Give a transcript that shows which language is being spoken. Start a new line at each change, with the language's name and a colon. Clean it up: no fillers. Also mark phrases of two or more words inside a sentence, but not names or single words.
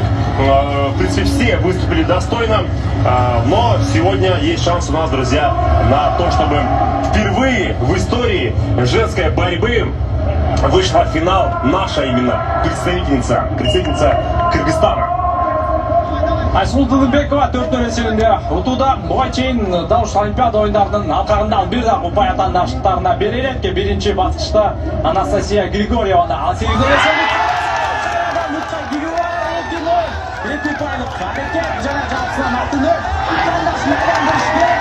Russian: В принципе, все выступили достойно. Но сегодня есть шанс у нас, друзья, на то, чтобы впервые в истории женской борьбы вышла в финал наша именно представительница Кыргызстана.
Kyrgyz: Айсулу Тыныбекова 4-0 эсебинде утууда. Буга чейин дал ушул Олимпиада оюндарынын алкагында бир дагы упай атаандаштыктарына бере элек. Биринчи баскычта Анастасия Григорьеваны ал 8-0 эсебинде. Эки упайлык аракет жана жартысынан алтын атаандашын айландырыш керек.